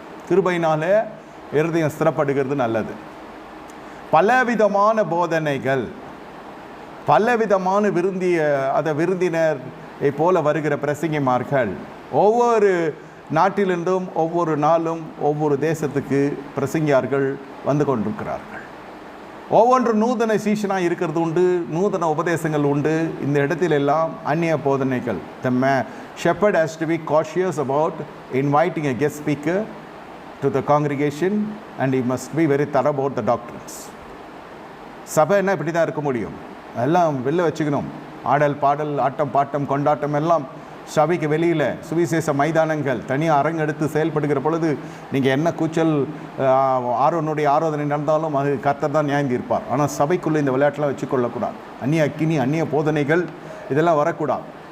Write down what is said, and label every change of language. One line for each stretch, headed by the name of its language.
Tamil: கிருபையினாலே இருதயம் ஸ்திரப்படுகிறது நல்லது. பலவிதமான போதனைகள், பலவிதமான விருந்தினர் போல வருகிற பிரசங்கிமார்கள் ஒவ்வொரு நாட்டிலிருந்தும் ஒவ்வொரு நாளும் ஒவ்வொரு தேசத்துக்கு பிரசங்கியார்கள் வந்து கொண்டிருக்கிறார்கள். ஒவ்வொன்று நூதன சீஷனாக இருக்கிறது உண்டு, நூதன உபதேசங்கள் உண்டு. இந்த இடத்திலெல்லாம் அந்நிய போதனைகள்.
English: The shepherd has to be cautious about inviting a guest speaker to the congregation and he must be very thorough about the doctrines.
Tamil: சபை என்ன இப்படி தான் இருக்க முடியும்? எல்லாம் வெளில வச்சுக்கணும். ஆடல் பாடல், ஆட்டம் பாட்டம் கொண்டாட்டம் எல்லாம் சபைக்கு வெளியில் சுவிசேஷ மைதானங்கள் தனியாக அரங்கெடுத்து செயல்படுகிற பொழுது நீங்கள் என்ன கூச்சல் ஆரோனுடைய ஆராதனை நடந்தாலும் அது கர்த்தர் தான் நியாயந்தி இருப்பார். ஆனால் சபைக்குள்ளே இந்த விளையாட்டெலாம் வச்சுக்கொள்ளக்கூடாது. அந்நிய அக்கினி, அந்நிய போதனைகள் இதெல்லாம் வரக்கூடாது.